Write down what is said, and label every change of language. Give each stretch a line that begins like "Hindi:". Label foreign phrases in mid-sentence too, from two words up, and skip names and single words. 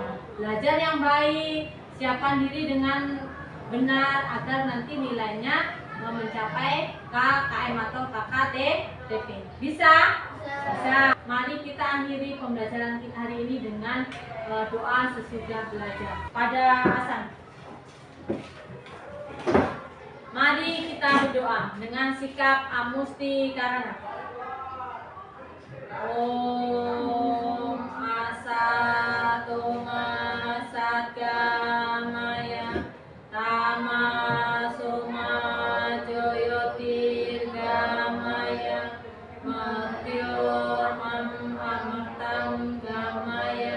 Indonesian: Belajar yang baik, siapkan diri dengan benar agar nanti nilainya mencapai KKM atau KKTP. Bisa? Bisa. Mari kita akhiri pembelajaran kita hari ini dengan doa sesudah belajar. Pada Hasan. Mari kita berdoa dengan sikap
Sanskrit: amusti karana. Om Asatoma Satgamaya Tamasoma Joyotirgamaya Matyor Amatam Gamaya.